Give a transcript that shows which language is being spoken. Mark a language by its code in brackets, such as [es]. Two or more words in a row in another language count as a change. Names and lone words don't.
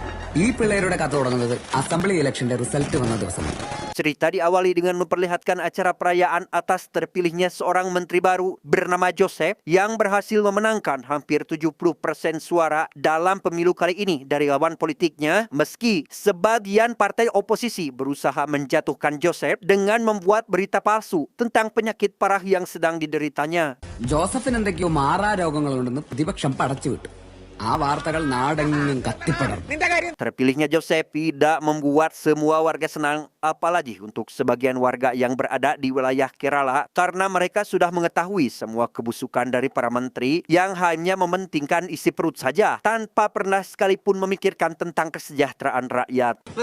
[ml] ഈ പിള്ളേരുടെ കഥ തുടങ്ങുന്നത് അസംബ്ലി ഇലക്ഷന്റെ റിസൾട്ട് വന്ന ദിവസമാണ്. [id] Cerita diawali dengan memperlihatkan acara perayaan atas terpilihnya seorang menteri baru bernama Joseph yang berhasil memenangkan hampir 70% suara dalam pemilu kali ini dari lawan politiknya, meski sebagian partai oposisi berusaha menjatuhkan Joseph dengan membuat berita palsu tentang penyakit parah yang sedang dideritanya. [ml] ജോസഫിന് എന്തൊക്കെയോ മാറാരോഗങ്ങളുണ്ടെന്ന് പ്രതിപക്ഷം പടച്ചുവിട്ടു. ആ വാർത്തകൾ നാടെങ്ങും കത്തിപ്പടർന്നു. [id] Terpilihnya Joseph tidak membuat semua warga senang, apalagi untuk sebagian warga yang berada di wilayah Kerala, karena mereka sudah mengetahui semua kebusukan dari para menteri yang hanya mementingkan isi perut saja, tanpa pernah sekalipun memikirkan tentang kesejahteraan rakyat.